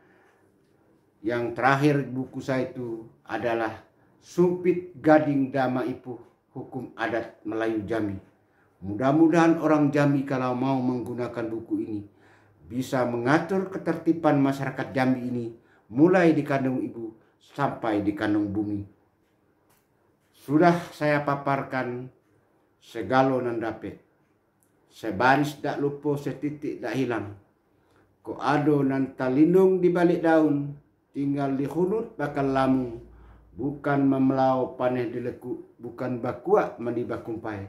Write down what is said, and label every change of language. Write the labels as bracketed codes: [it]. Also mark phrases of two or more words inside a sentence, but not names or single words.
[id] Yang terakhir buku saya itu adalah Sumpit Gading Dama Ipuh, Hukum Adat Melayu Jambi. Mudah-mudahan orang Jambi kalau mau menggunakan buku ini bisa mengatur ketertiban masyarakat Jambi ini mulai di kandung ibu sampai di kandung bumi. [jax] Sudah saya paparkan segalo nan dapat. Sebaris dak lupa, setitik dak hilang. Ko ado nan talindung di balik daun, tinggal dihunut bakal lamu. Bukan memelau paneh dilekuk, bukan bakuak mandi bakumpai.